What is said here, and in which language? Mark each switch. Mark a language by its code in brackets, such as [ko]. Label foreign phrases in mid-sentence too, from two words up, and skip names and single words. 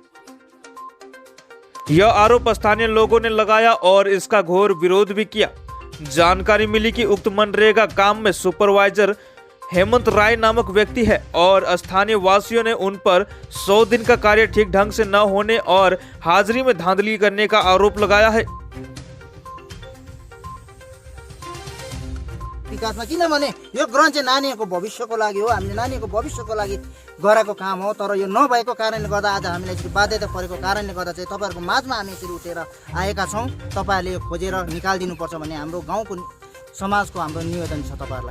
[hi] यह आरोप स्थानीय लोगों ने लगाया और इसका घोर विरोध भी किया। जानकारी मिली कि उक्त मनरेगा काम में सुपरवाइजर हेमंत राय नामक व्यक्ति है और स्थानीय वासियों ने उन पर 100 दिन का कार्य ठीक ढंग से न होने और हाजिरी में धांधली करने का आरोप लगाया है। [ne] विकासमा किनभने यो ग्रहण चाहिँ नानीहरूको भविष्यको लागि हो, हामीले नानीहरूको भविष्यको लागि गरेको काम हो। तर यो नभएको कारणले गर्दा आज हामीलाई यसरी बाध्यता परेको कारणले गर्दा चाहिँ तपाईँहरूको माझमा हामी यसरी उठेर आएका छौँ। तपाईँहरूले यो खोजेर निकालिदिनुपर्छ भन्ने हाम्रो गाउँको समाजको हाम्रो निवेदन छ तपाईँहरूलाई।